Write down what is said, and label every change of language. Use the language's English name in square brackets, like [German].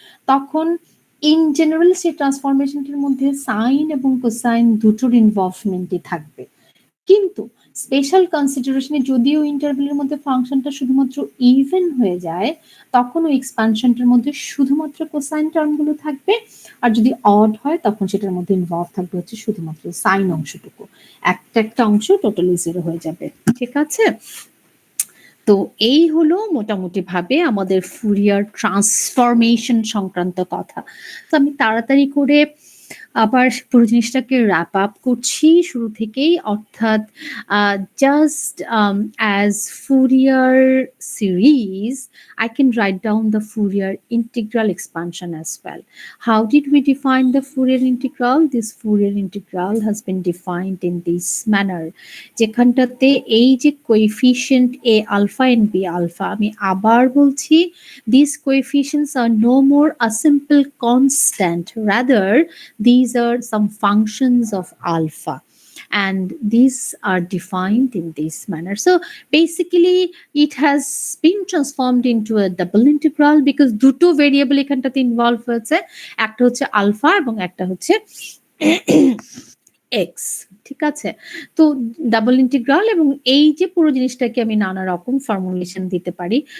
[Bangla] তখন in general সেই ট্রান্সফরমেশনটার মধ্যে সাইন এবং কোসাইন দুটোর ইনভলভমেন্টই থাকবে, কিন্তু স্পেশাল কনসিডারেশনে যদিও ইন্টারভেলের মধ্যে ফাংশনটা শুধুমাত্র ইভেন হয়ে যায় তখন ওই এক্সপ্যানশনটার মধ্যে শুধুমাত্র কোসাইন টার্মগুলো থাকবে, আর যদি অড হয় তখন সেটার মধ্যে ইনভলভ থাকবে হচ্ছে শুধুমাত্র সাইন অংশটুকু, একটা অংশ টোটালি 0 হয়ে যাবে। ঠিক আছে? তো এই হলো মোটামুটি ভাবে আমাদের ফুরিয়ার ট্রান্সফরমেশন সংক্রান্ত কথা। তো আমি তাড়াতাড়ি করে আবার পুরো জিনিসটাকে wrap up করছি শুরু থেকেই। [English] অর্থাৎ just as Fourier series, I can write down the Fourier integral expansion as well. How did we define the Fourier integral? This Fourier integral has been defined in this manner. যেখানটাতে এই যে coefficient A alpha and B alpha, [Bangla] আমি আবার বলছি, [English] these coefficients are no more a simple constant, rather these are some functions of alpha, and these are defined in this manner. So basically it has been transformed into a double integral because [Bangla] দুটো variable এখানটাতে involve হয়েছে, একটা হচ্ছে alpha এবং একটা হচ্ছে x. ঠিক আছে, তো ডাবল ইন্টিগ্রাল এবং এই যে পুরো জিনিসটাকে আমি নানা রকম ফর্মুলেশন দিতে পারি।